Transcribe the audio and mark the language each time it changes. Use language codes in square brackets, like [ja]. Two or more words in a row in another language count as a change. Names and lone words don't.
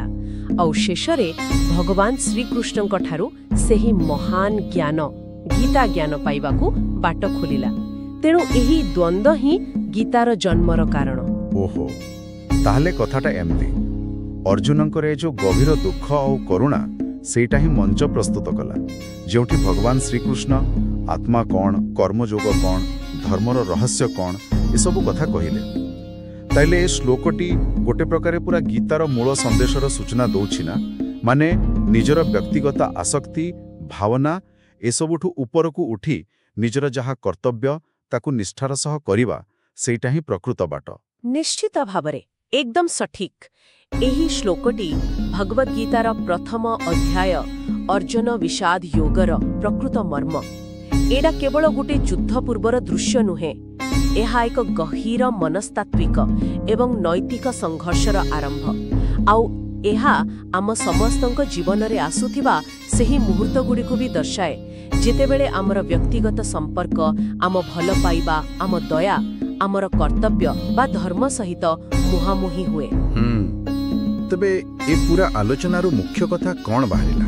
[or] ଆଉ ଶେଷରେ ଭଗବାନ ଶ୍ରୀକୃଷ୍ଣଙ୍କ ଠାରୁ ସେହି ମହାନ ଜ୍ଞାନ ଗୀତା ଜ୍ଞାନ ପାଇବାକୁ ବାଟ ଖୋଲିଲା। ତେଣୁ ଏହି ଦ୍ୱନ୍ଦ୍ୱ ହିଁ ଗୀତାର ଜନ୍ମର କାରଣ। ଓହୋ, ତାହାଲେ କଥାଟା ଏମିତି ଅର୍ଜୁନଙ୍କର ଏ ଯୋ ଗଭୀର ଦୁଃଖ ଓ କରୁଣା ସେଟା ହିଁ ମଞ୍ଚ ପ୍ରସ୍ତୁତ କଲା, ଯୋଉଠି ଭଗବାନ ଶ୍ରୀକୃଷ୍ଣ ଆତ୍ମା କଣ, କର୍ମଯୋଗ କଣ, ଧର୍ମର ରହସ୍ୟ କଣ, ଏ ସବୁ କଥା କହିଲେ। ତାହାଲେ ଏ ଶ୍ଳୋକଟି ଗୋଟେ ପ୍ରକାରେ ପୂରା ଗୀତାର ମୂଳ ସନ୍ଦେଶର ସୂଚନା ଦଉଛି ନା, ମାନେ ନିଜର ବ୍ୟକ୍ତିଗତ ଆସକ୍ତି ଭାବନା ଏ ସବୁଠୁ ଉପର କୁ ଉଠି ନିଜର ଯାହା କର୍ତ୍ତବ୍ୟ ତାକୁ ନିଷ୍ଠାର ସହ କରିବା ସେଟା ହିଁ ପ୍ରକୃତ ବାଟ। ନିଶ୍ଚିତ ଭାବରେ ଏକଦମ ସଠିକ। ଏହି ଶ୍ଳୋକଟି ଭଗବଦ ଗୀତାର ପ୍ରଥମ ଅଧ୍ୟାୟ ଅର୍ଜୁନ ବିଷାଦ ଯୋଗର ପ୍ରକୃତ ମର୍ମ। ଏଡା କେବଳ ଗୋଟେ ଯୁଦ୍ଧ ପୂର୍ବର ଦୃଶ୍ୟ ନୁହେଁ, ଏହା ଏକ ଗଭୀର ମନସ୍ତାତ୍ତ୍ୱିକ ଏବଂ ନୈତିକ ସଂଘର୍ଷର ଆରମ୍ଭ। आउ ଏହା ଆମ ସମସ୍ତଙ୍କ ଜୀବନରେ ଆସୁଥିବା ସେହି ମୁହୂର୍ତ୍ତଗୁଡ଼ିକୁ ବି ଦର୍ଶାଏ ଯେତେବେଳେ ଆମର ବ୍ୟକ୍ତିଗତ ସମ୍ପର୍କ ଆମ ଭଲ ପାଇବା ଆମ ଦୟା ଆମର କର୍ତ୍ତବ୍ୟ ବା ଧର୍ମ ସହିତ ମୁହାଁମୁହିଁ ହୁଏ। ତେବେ ଏ ପୂରା ଆଲୋଚନାରୁ ମୁଖ୍ୟ କଥା କ'ଣ ବାହାରିଲା?